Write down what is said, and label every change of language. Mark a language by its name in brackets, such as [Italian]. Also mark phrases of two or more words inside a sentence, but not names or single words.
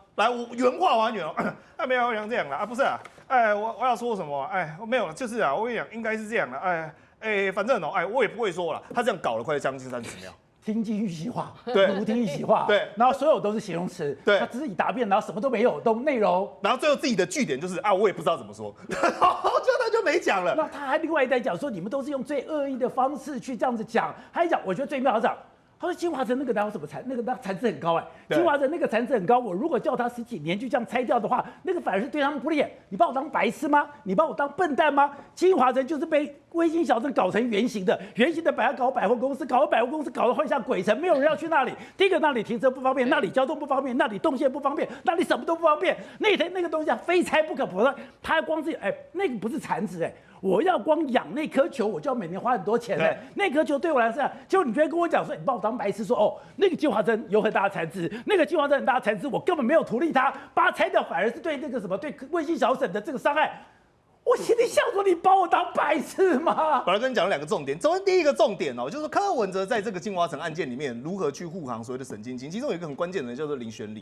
[Chinese] 來，我原話完全沒有像這樣啦，不是啊，我要說什麼？沒有，就是啊，我跟你講，應該是這樣的，反正我也不會說了。他這樣搞了快將近30秒，聽君一席話，對，如聽一席話，對，然後所有都是形容詞，對，他只是以答辯，然後什麼都沒有，都內容，然後最後自己的句點就是我也不知道怎麼說，然後他就沒講了。那他還另外在講說，你們都是用最惡意的方式去這樣子講，還講，我覺得最妙的。他說金華城那個哪有什麼那個產值很高金華城那個產值很高，我如果叫他10幾年就這樣拆掉的話，那個反而是對他們不利。你把我當白痴嗎？你把我當笨蛋嗎？金華城就是被微型小鎮搞成圓形的，把它搞百貨公司，搞百貨公司搞得會像鬼城，沒有人要去那裡。第一個那裡停車不方便，那裡交通不方便，那裡動線不方便，那裡什麼都不方便。那個東西非拆不可，否則他光是那個不是產值我要光養那顆球，我就要每年花很多錢那顆球對我來說，結果你居然跟我講說，你把我當白痴說那個金華鎮有很大的產值，那個金華鎮很大的產值，我根本沒有圖利他，把它拆掉反而是對那個什麼對衛星小省的這個傷害。我心裡想說，你把我當白痴嗎？本來跟你講了2個重點，首先第一個重點就是柯文哲在這個金華城案件裡面如何去護航所謂的沈晶晶，其中有一個很關鍵的人叫做林宣禮。